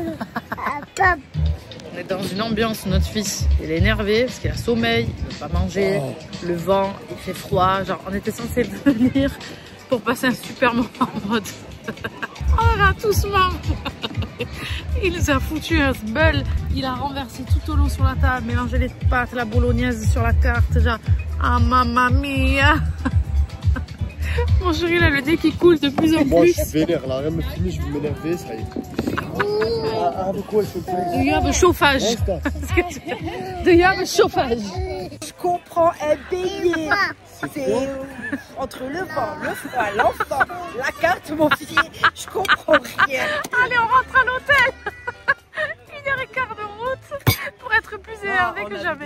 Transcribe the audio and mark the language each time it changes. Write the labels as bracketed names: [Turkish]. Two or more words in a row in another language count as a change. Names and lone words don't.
[French] On est dans une ambiance, notre fils, il est énervé parce qu'il a sommeil, il ne veut pas manger, le vent, il fait froid. Genre, on était censé venir pour passer un super moment en mode on a tous marre. Il nous a foutu un sbeul, il a renversé tout au long sur la table, mélangé les pâtes, la bolognaise sur la carte, genre ah [Italian] mamma mia. [French] Mon chéri, là, le nez qui coule de plus en plus. Moi, je suis vénère, là, rien me finit, je vais m'énerver, ça y est. Ah, quoi, s'il te plaît? [English] Do you have a [French] chauffage? [English] Do you have a [French] chauffage? Je comprends un bélier. C'est entre le vent, le froid, l'enfant, la carte, mon fils. Je comprends rien. Allez, on rentre à l'hôtel. 1h15 de route pour être plus énervé que jamais.